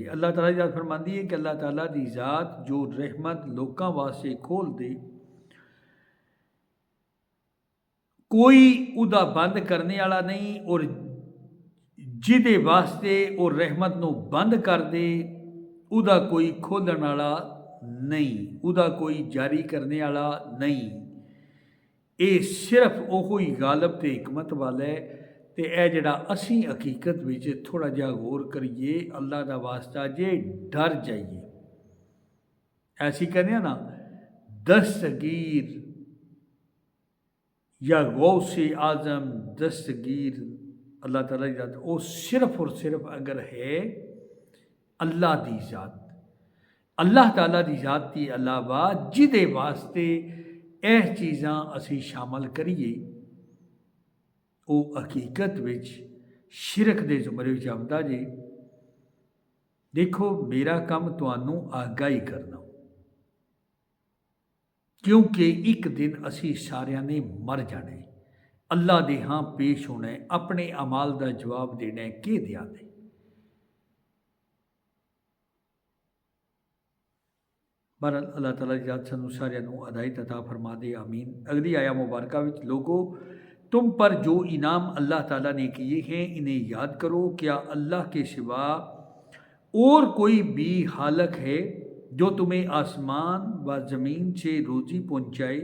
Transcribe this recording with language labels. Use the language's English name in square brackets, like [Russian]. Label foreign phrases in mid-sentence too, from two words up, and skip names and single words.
[Punjabi] اللہ تعالیٰ دی ذات فرماندی ہے کہ اللہ تعالیٰ دی ذات جو رحمت لوکاں واسطے کھول دے، کوئی ادا بند کرنے والا نہیں، اور جدے واسطے اور رحمت نو بند کر دے ادا کوئی کھولن والا نہیں، ادا کوئی جاری کرنے والا نہیں۔ اے صرف اوہی غالب تے حکمت والا ہے۔ تے اے جڑا اسی حقیقت وچ تھوڑا جہا غور کریے، اللہ دا واسطہ جے ڈر جائیے۔ ایسی کہنے نا دستگیر یا غوث اعظم دستگیر [Urdu] اللہ تعالیٰ کی ذات، وہ صرف اور صرف [Punjabi] اگر ہے اللہ دی ذات، اللہ تعالیٰ دی ذات کے علاوہ جدے واسطے اے چیزاں اسی شامل کریے، وہ حقیقت وچ شرک دے زمرے وچ آمدا جے۔ دیکھو میرا کم تانوں آگاہی کرنا، کیونکہ ایک دن اسی سارے نے مر جانا ہے، اللہ دے ہاں پیش ہونا ہے، اپنے اعمال دا جواب دینا ہے کہ دیا دے۔ بہرحال [Urdu] اللہ تعالیٰ کی ذات [Punjabi] سانوں سارے نوں ہدایت عطا فرما دے، آمین۔ [Urdu] اگلی آیا مبارکہ وچ، لوگو تم پر جو انعام اللہ تعالیٰ نے کیے ہیں انہیں یاد کرو، کیا اللہ کے سوا اور کوئی بھی خالق ہے جو تمہیں آسمان و زمین سے روزی پہنچائے؟